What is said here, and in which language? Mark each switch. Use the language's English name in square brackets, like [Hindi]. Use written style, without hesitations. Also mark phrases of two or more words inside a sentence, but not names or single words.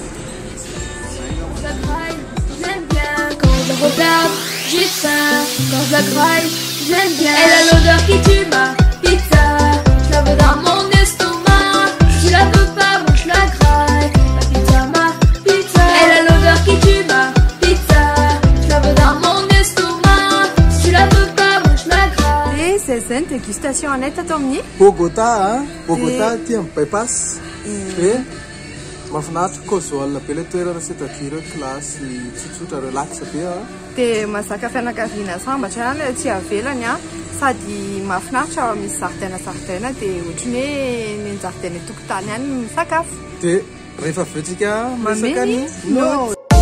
[French] J'aime bien quand je regarde, j'ai faim. Quand je la graille, j'aime bien. Elle a l'odeur qui tue ma pizza. Je la veux dans mon estomac. Je la veux pas, moi je la graille. Ma pizza. Elle a l'odeur qui tue ma pizza. Je la veux dans mon estomac. Je la veux pas, moi je la graille. Et c'est une dégustation en état Tommy. [Malagasy] Bogota, hein? Bogota tia bypass. Et mahafinaritra casual be ilay toerana c'est-à-dire klasy tsotsotra relax be a Dia mazaka fianakaviana sambatra ihany tsy avelany a sady mahafinaritra misy zaridaina dia ohatrany hoe ny zaridaina tokotany ihany misakafo. dia rehefa avetsika masaka ny no